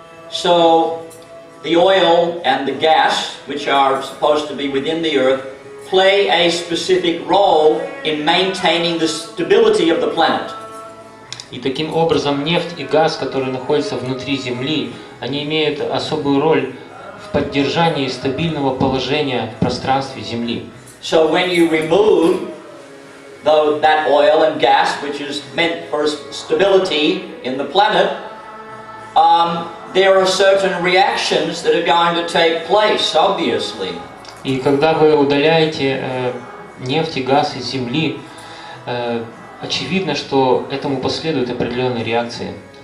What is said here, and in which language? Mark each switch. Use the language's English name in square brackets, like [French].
[English] So, the oil and the gas, which are supposed to be within the earth, play a specific role in maintaining the stability of the planet. [Russian] И таким образом нефть и газ, которые находятся внутри Земли, они имеют особую роль в поддержании стабильного положения в пространстве Земли. [English] So when you remove that oil and gas, which is meant for stability in the planet, there are certain reactions that are going to take place, obviously. [Russian] И когда вы удаляете нефть и газ из Земли, очевидно, что этому последуют определенные реакции.